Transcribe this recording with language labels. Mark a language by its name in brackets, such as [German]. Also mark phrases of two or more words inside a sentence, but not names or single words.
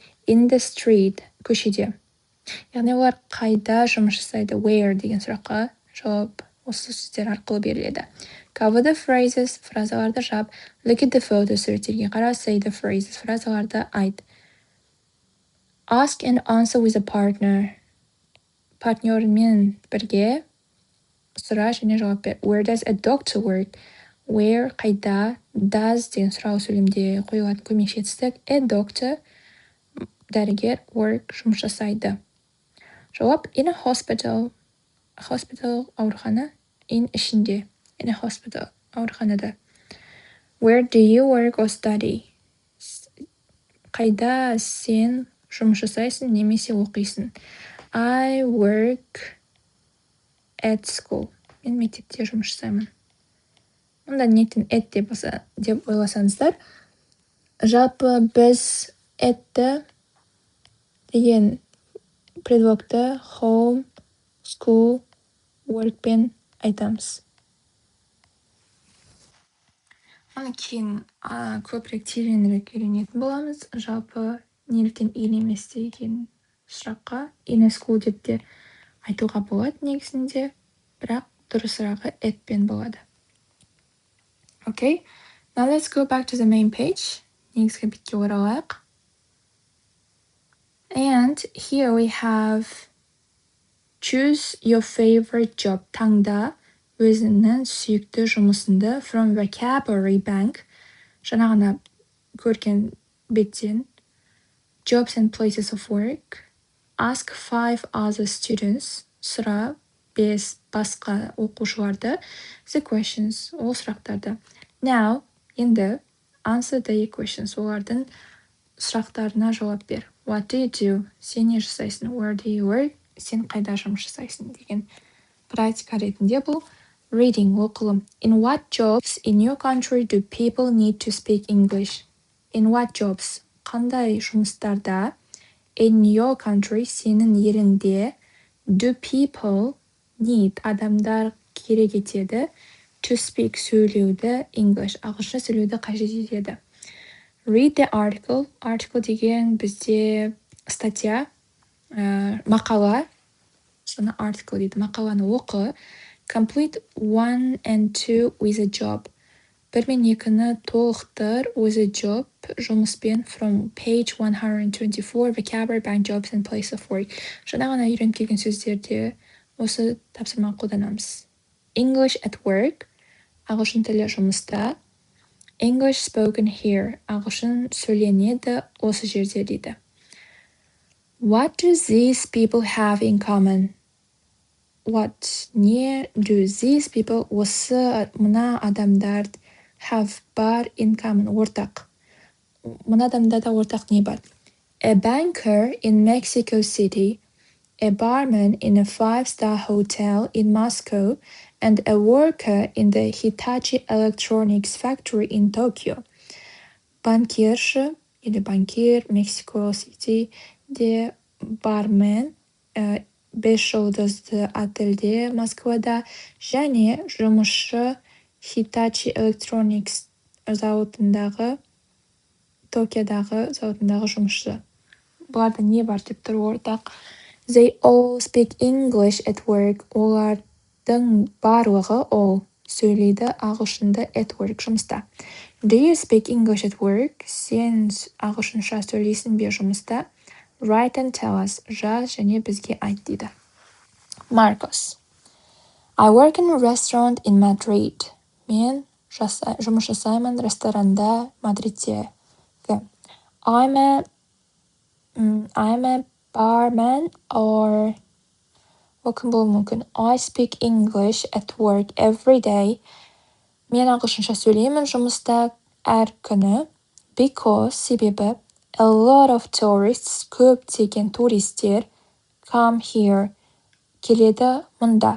[English] In the street, [Kazakh] көшеде. Яғни олар қайда жұмыс жасайды? Where деген сұраққа жауап осы сөздер арқылы беріледі. [English] Cover the phrases, [Kazakh] фразаларды жап. [English] Look at the photos, [Kazakh] суреттерге қара. [English] Say the phrases, [Kazakh] фразаларды айт. [English] Ask and answer with a partner. [Kazakh] Партнермен бірге сұра және жауап бер. [English] Where does a doctor work? Where, [Kazakh] қайда, does деген сұрау сөйлемде қойылатын көмекші етістік. [English] A doctor, [Kazakh] дәрігер, work, жұмыс жасайды. Жауап, [English] in a hospital. Hospital, аурухана. In ішінде. In a hospital, ауруханада. Where do you work or study? [Kazakh] Қайда сен жұмыс жасайсың немесе оқисың? [English] I work at school. [Kazakh] Мен мектепте жұмыс жасаймын. Онда нетін at деп ойласаңыздар. Жалпы біз atті деген предлогты home, school, workпен айтамыз. Оны кейін көбірек тереңірек үйренетін боламыз. Жалпы неліктен емес деген сұраққа in a school деп те айтуға болады негізінде, бірақ дұрысырағы atпен болады. [English] Okay, now let's go back to the main page. [Kazakh] Негізгі бетке оралайық. [English] And here we have choose your favorite job. [Kazakh] Таңда өзіңнің сүйікті жұмысыңды [English] from vocabulary bank. [Kazakh] Жаңағына көрген беттен. [English] Jobs and places of work. Ask 5 other students. [Kazakh] Сұра 5 басқа оқушыларды. [English] The questions, [Kazakh] ол сұрақтарды. [English] Now, енді answer the questions. [Kazakh] Олардың сұрақтарына жауап бер. [English] What do you do? [Kazakh] Сен не жасайсың? [English] Where do you work? [Kazakh] Сен қайда жұмыс жасайсың деген практика ретінде бұл Reading, оқылым. [English] In what jobs in your country do people need to speak English? In what jobs? [Kazakh] Қандай жұмыстарда? [English] In your country, [Kazakh] сенің еліңде, [English] do people need, [Kazakh] адамдар керек етеді, [English] to speak, [Kazakh] сөйлеуді, English, ағылшынша сөйлеуді қажет етеді. Read the article. Article деген бізде статья, мақала, соны article дейді. Мақаланы оқы. [English] Complete 1 and 2 with a job. [Kazakh] 1 мен 2-ні толықтыр [English] with a job, [Kazakh] жұмыспен, [English] from page 124, vocabulary, bank jobs and place of work. [Kazakh] Жаңа ғана үйреніп келген сөздерде осы тапсырманы қолданамыз. [English] English at work, [Kazakh] ағылшын тілі жұмыста. [English] English spoken here, [Kazakh] ағылшын сөйленеді осы жерде дейді. [English] What do these people have in common? What, не, do these people, [Kazakh] осы мына адамдар have, бар, [English] in common, [Kazakh] ортақ. Мына адамдарда ортақ не бар? [English] A banker in Mexico City, a barman in a 5-star hotel in Moscow, and a worker in the Hitachi Electronics factory in Tokyo. [Kazakh] Банкирші или банкир Mexico City де, бармен 5 жұлдызды отельде Москвада, және жұмысшы Hitachi Electronics зауытындағы, Токиодағы зауытындағы жұмысшы. Бұларда не бар деп тұр ортақ? [English] They all speak English at work. [Kazakh] Олардың барлығы, all, сөйлейді ағылшынды [English] at work, [Kazakh] жұмыста. [English] Do you speak English at work? [Kazakh] Сен ағылшынша сөйлейсің бе жұмыста? [English] Write and tell us. [Kazakh] Жаз және бізге айт дейді. [English] Marcos. I work in a restaurant in Madrid. [Kazakh] Мен жұмыс жасаймын ресторанда Мадридте. [English] I'm a barman or [Kazakh] кім болуы мүмкін? [English] I speak English at work every day. [Kazakh] Мен ағылшынша сөйлеймін жұмыста әр күні. [English] Because, себебі, a lot of tourists, [Kazakh] көптеген туристер, [English] come here, [Kazakh] келеді мұнда.